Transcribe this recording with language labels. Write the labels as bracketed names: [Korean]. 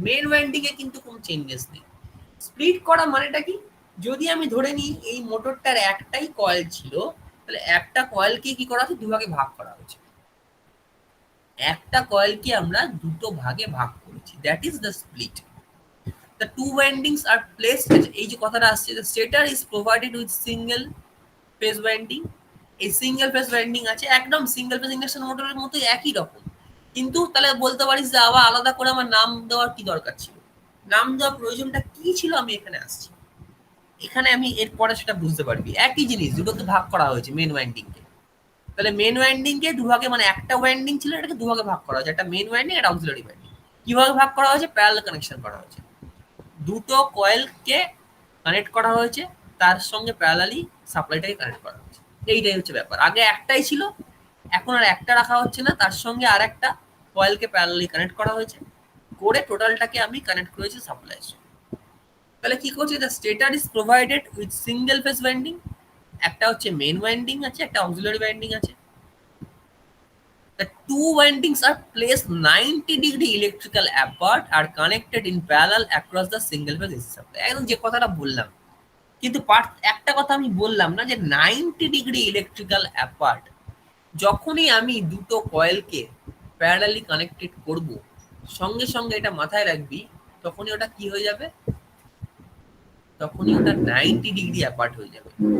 [Bangla] Main winding এ কিন্তু কোনো changes নেই। স্প্লিট করা মানেটা কি, যদি আমি ধরে নিই এই মোটরটার একটাই কয়েল ছিল, তাহলে একটা কয়েলকে কি করা হচ্ছে, দুভাগে ভাগ করা হয়েছে। একটা কয়েলকে আমরা দুটো ভাগে ভাগ করেছি, [English] That is the split. The two windings are placed, [Bangla] এই যে কথাটা আসছে, [English] the stator is provided with single phase winding। [Bangla] এই সিঙ্গেল ফেজ ওয়াইন্ডিং আছে, একদম সিঙ্গেল ফেজ ইন্ডাকশন মোটরের মতো একই রকম। কিন্তু তাহলে বলতে পারিস যে আবার আলাদা করে আমার নাম দেওয়ার কি দরকার ছিল, নাম দেওয়ার প্রয়োজনটা কি ছিল, আমি এখানে আসছি। এখানে আমি এরপরে সেটা বুঝতে পারবি। একই জিনিস, দুটোকে ভাগ করা হয়েছে মেন ওয়াইন্ডিং কে। তাহলে মেন ওয়াইন্ডিং কে দুভাগে, মানে একটা ওয়াইন্ডিং ছিল, এটাকে দুভাগে ভাগ করা হয়েছে, একটা মেন ওয়াইন্ডিং, একটা অক্সিলারি ওয়াইন্ডিং। কিভাবে ভাগ করা হয়েছে, প্যারালাল কানেকশন করা হয়েছে। দুটো কয়েলকে কানেক্ট করা হয়েছে, তার সঙ্গে প্যারালালি সাপ্লাইটাকে কানেক্ট করা হয়েছে। এইটাই হচ্ছে ব্যাপার। আগে একটাই ছিল, এখন আর একটা রাখা হচ্ছে না, তার সঙ্গে আর একটা কয়েলকে প্যারালালি কানেক্ট করা হয়েছে, করে টোটালটাকে আমি কানেক্ট করেছি সাপ্লাইয়ের সঙ্গে। তাহলে কি করছে, [English] the stator is provided with single phase winding, [Bangla] একটা হচ্ছে মেন ওয়াইন্ডিং আছে, একটা অক্সিলারি ওয়াইন্ডিং আছে। [English] The two windings are placed 90-degree electrical apart, are connected in parallel across the single phase AC supply। [Bangla] একদম যে কথাটা বললাম, কিন্তু একটা কথা আমি বললাম না যে [English] 90-degree electrical apart। [Bangla] যখনই আমি দুটো কয়েলকে প্যারালালি কানেক্টেড করব, সঙ্গে সঙ্গে এটা মাথায় রাখবি, তখনই ওটা কি হয়ে যাবে, তখনই ওটা 90 ডিগ্রি অ্যাপার্ট হয়ে যাবে।